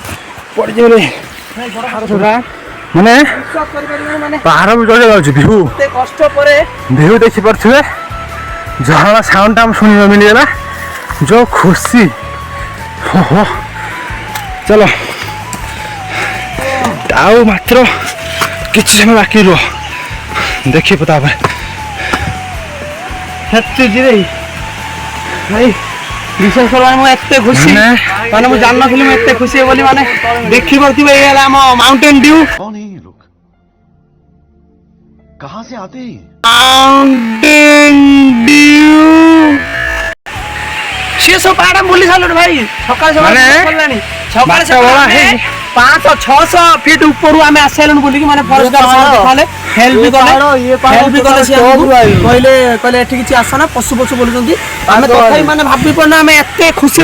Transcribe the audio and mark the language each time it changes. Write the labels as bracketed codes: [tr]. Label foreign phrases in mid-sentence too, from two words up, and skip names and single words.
[or] ମାନେ ପାହାଡ଼ ଚଢ଼ି ଯାଉଛି ଭିଉ ଦେଖିପାରୁଥିବେ ଝରଣା ସାଉଣ୍ଡଟା ଆମେ ଶୁଣିବା ମିଳିଗଲା ଯୋଉ ଖୁସି ଚାଲ ଆଉ ମାତ୍ର କିଛି ସମୟ ବାକି ରୁହ ଦେଖିବ ତାପରେ ବିଶେଷ କରି ମୁଁ ଏତେ ଖୁସି ମାନେ ମୁଁ ଜାଣିନଥିଲି ମୁଁ ଏତେ ଖୁସି ବୋଲି ମାନେ ଦେଖିପାରୁଥିବେ ଏଇ ହେଲା ଆମ ମାଉଣ୍ଟେନ ଡ୍ୟୁ। [hi] कौन है ये लोग कहां से आते हैं? [or] माउंटेन ସିଏ ସବୁ ପାହାଡ଼ ବୁଲି ସାରିଲୁଣି ଭାଇ ସକାଳେ ମାନେ ସକାଳେ ସକାଳେ ବାଟ ବଳା ହେଇନି। 500-600 ଫିଟ୍ ଉପରୁ ଆମେ ଆସିଲୁଣି ବୁଲିକି ମାନେ ଫରେଷ୍ଟ ଦେଖାଲେ ହେଲ୍ପ ବି କଲେ ସେ ଆମକୁ କହିଲେ ଏଠି କିଛି ଆସନା ପଶୁ ବୁଲୁଛନ୍ତି ଆମେ ତଥାପି ମାନେ ଭାବି ପାରୁନା ଆମେ ଏତେ ଖୁସିରେ